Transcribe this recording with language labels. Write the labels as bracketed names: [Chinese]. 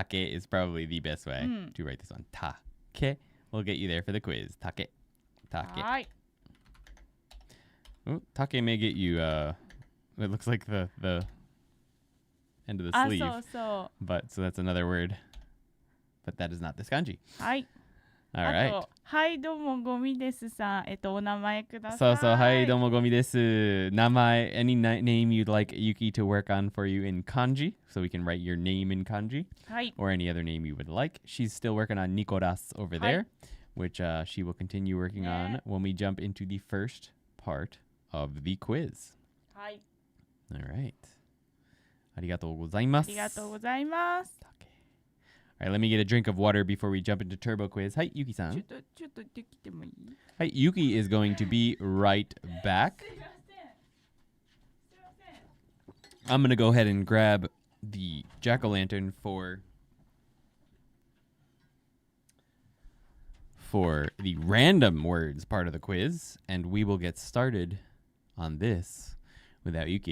[English] Take is probably the best way to write this one. Take. We'll get you there for the quiz. Take. Take. Oh, take may get you, it looks like the end of the sleeve. [Japanese] そう。 [English] But, so that's another word. But that is not this kanji. [Japanese] はい。 [English] All right. [Japanese] あと、はいどうもゴミですさん。お名前ください。 [English] So, hi, domo gomi desu. Namae, any name you'd like Yuki to work on for you in kanji. So we can write your name in kanji. [Japanese] はい。 [English] Or any other name you would like. She's still working on Nikoras over there, which she will continue working on when we jump into the first part of the quiz. [Japanese] はい。 [English] All right. [Japanese] ありがとうございます。ありがとうございます。 [English] All right, let me get a drink of water before we jump into turbo quiz. Hi, [Japanese] ちょ [English] Yuki-san. [Japanese] っとできてもいい [English] Hi, Yuki is going to be right back. I'm going to go ahead and grab the jack-o'-lantern for the random words part of the quiz, and we will get started on this without Yuki.